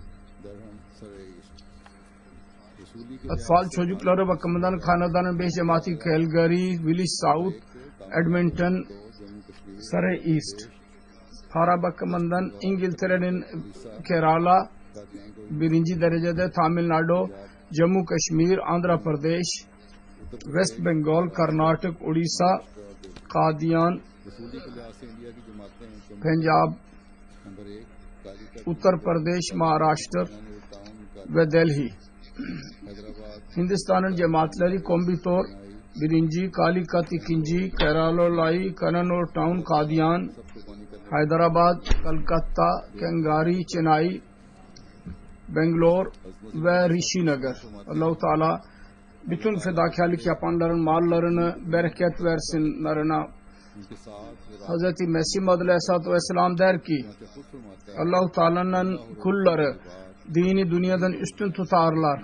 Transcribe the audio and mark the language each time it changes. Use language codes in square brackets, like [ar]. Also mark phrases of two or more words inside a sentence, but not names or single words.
[tr] Atfal çocukları bakımından Kanada'nın 5 cemaati Calgary, Village South, Edmonton, Surrey East. Para bakımından İngiltere'nin Kerala, birinci derecede Tamil Nadu, Jammu Kashmir, Andhra Pradesh, West Bengal, Karnataka, Odisha, Qadian, Punjab, Uttar Pradesh, Maharashtra ve Delhi. Hindistan'ın cemaatleri Coimbatore birinci, Calicut ikinci, Kerala, Kannur Town, Qadian, Hyderabad, Kolkata, Kangari, Chennai, Bangalore ve Rishinagar. Allah-u Teala bütün fedakarlık yapanların mallarını bereket versinlerine. Hz. Mesih Maud Aleyhisselatü Vesselam der ki Allah-u Teala'nın kulları dini dünyadan üstün tutarlar.